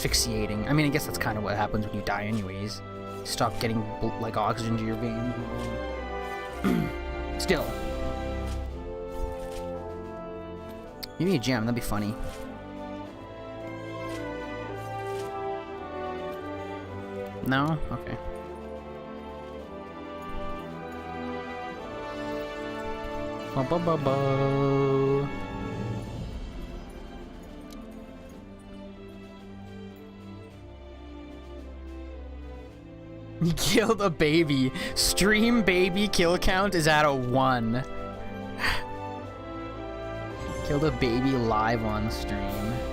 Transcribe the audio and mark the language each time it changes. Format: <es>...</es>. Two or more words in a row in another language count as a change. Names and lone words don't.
<en>I mean, I guess that's kind of what happens when you die anyways. Stop getting like oxygen to your veins. Still. Give me a gem, that'd be funny. No? Okay. Ba-ba-ba-ba. He killed a baby. Stream baby kill count is at a 1. Killed a baby live on stream.</en>